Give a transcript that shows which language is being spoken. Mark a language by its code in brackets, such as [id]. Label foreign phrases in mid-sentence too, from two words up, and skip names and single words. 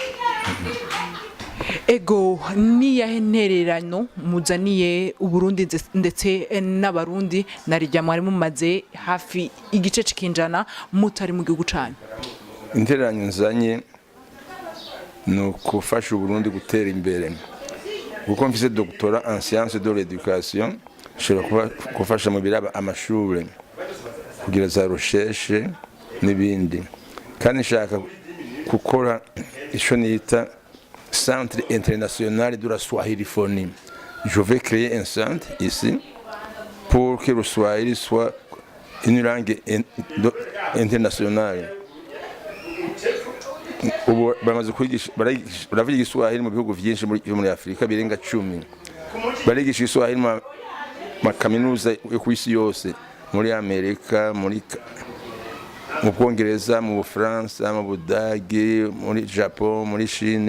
[rn] Ego niyahe ntererano muzaniye Uburundi ndetse n'Abarundi narijya mwari mumaze hafi igice cikinjana mutari mu gihugu canyu? Intererano nzanye no kufasha Uburundi gutera imbere, kuko mfise [fr] doctorat en sciences de l'éducation. [rn] Shobora kufasha mu biraba amashure kugira za recherche n'ibindi, kandi nshaka gukora ico nita [fr] Centre international de la Swahiliphonie. Je vais créer un centre ici pour que le Swahili soit une langue internationale. [rw] Ubu bamaze kwigisha baravuga Igiswahili mu bihugu byinshi muri Afrika birenga 10. Barigisha Igiswahili mu kaminuza yo ku isi yose, muri Amerika, mu Bwongereza, mu Bufaransa, mu Budage, muri Japon, muri Chine.